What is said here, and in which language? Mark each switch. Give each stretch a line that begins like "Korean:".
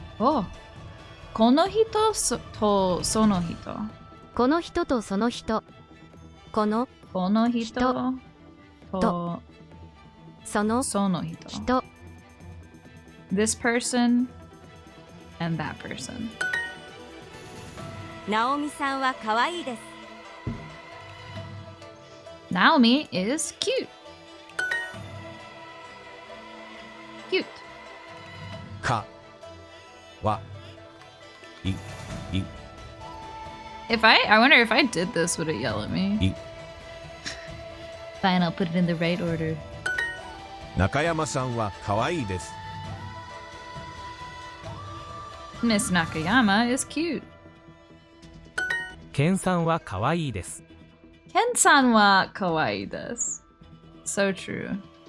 Japanese: Oh. Kono hito to sono hito. この人とその人。この Kono hito to その sono hito. 人。
English: This person and that person.
Japanese: ナオミさんは可愛いです。
English: Naomi is cute. Cute.
Japanese: かわいい。
English: I wonder if I did this, would it yell at me?
Japanese: いい。
English: Fine, I'll put it in the right order.
Japanese: 中山さんは可愛いです。
English: Miss Nakayama is cute.
Japanese: ケンさんは可愛いです。 Ken-san wa kawaii desu.
English: So true.